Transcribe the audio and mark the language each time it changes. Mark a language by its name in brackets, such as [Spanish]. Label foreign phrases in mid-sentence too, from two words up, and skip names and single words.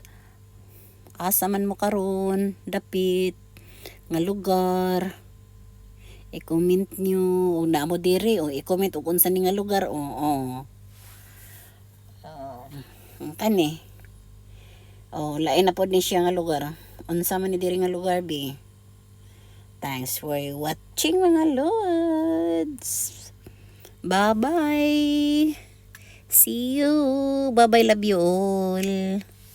[Cebuano] Asa man mo karon, dapit nga lugar. I-comment nyo o naamo diri o i-comment og unsa ni nga lugar kani. Lain na pod ni siya nga lugar. Unsa man ni diri nga lugar bi? [English] Thanks for watching [Cebuano] mga lods. [English] Bye-bye. See you. Bye-bye. Love you all.